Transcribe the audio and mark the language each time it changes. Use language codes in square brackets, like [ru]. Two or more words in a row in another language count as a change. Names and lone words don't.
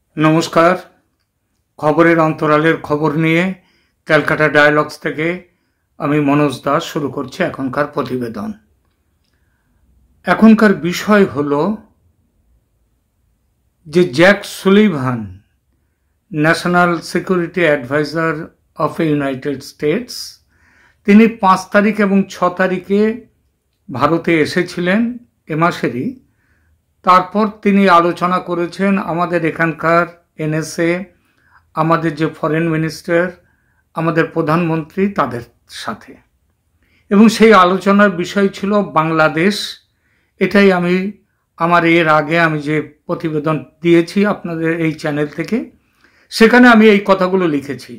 [bn] নমস্কার। খবরের অন্তরালের খবর নিয়ে ক্যালকাটা ডায়লগস থেকে আমি মনোজ দাস শুরু করছি এখনকার প্রতিবেদন। এখনকার বিষয় হলো যে জ্যাক সুলিভান [en] National Security Adviser of United States [bn] তিনি 5 তারিখ এবং 6 তারিখে ভারতে এসেছিলেন এ মাসেরই। তারপর তিনি আলোচনা করেছেন আমাদের এখানকার এনএসএ, আমাদের যে [en] foreign minister, [bn] আমাদের প্রধানমন্ত্রী তাদের সাথে, এবং সেই আলোচনার বিষয় ছিল বাংলাদেশ। এটাই আমি আমার এর আগে আমি যে প্রতিবেদন দিয়েছি আপনাদের এই চ্যানেল থেকে, সেখানে আমি এই কথাগুলো লিখেছি।